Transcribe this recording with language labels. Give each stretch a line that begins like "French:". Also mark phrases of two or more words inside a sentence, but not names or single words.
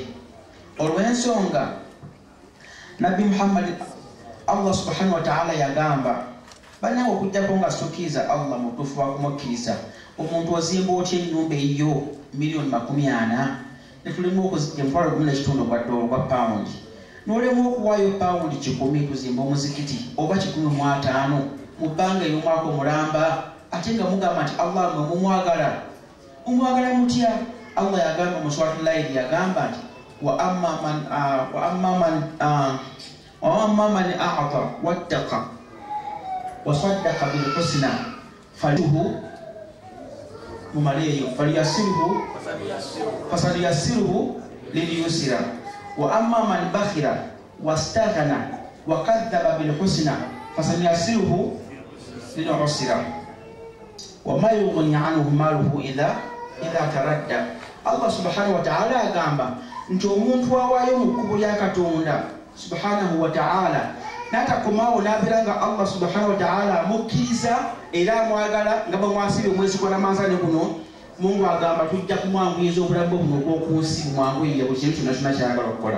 Ganda: Olw'ensonga Nabbi Muhammad
Arabic: الله سبحانه وتعالى
Ganda: yagamba banawe okujjako nga sokkiriza Allah mutuufu wa kumukkiriza omuntu ozimba otya ennyumba eyo $40,000,000 ne tulimu okuzijja $1.5 ogwa pawundi n'olemu okuwaayo pawundi 10 tuzimba omuzikiti oba 15 mu bbanga ey'omwaka omulamba ate nga mugamba nti Allah mwe mumwagala mutya? Allah yagamba mu surah al-Layl yagamba nti
Arabic: وأما من أعطى واتقى وصدق بالحسنى فسنيسره لليسرى وأما من بخل واستغنى وكذب بالحسنى فسنيسره للعسرى وما يغني عنه ماله إذا تردى. الله سبحانه وتعالى
Ganda: agamba nti omuntu awaayo mu kkubo lya Katonda
Arabic: سبحانه وتعالى
Ganda: n'atakomaawo n'abeera nga
Arabic: الله سبحانه وتعالى
Ganda: amukkiriza era amwagala nga bamwasibye omwezi gwa Ramadani guno, Mungu agamba tujja kumwanguyiza obulamu buno obw'oku nsi bumwanguyire buli kintu kyonna kyonna kyayagala okukola.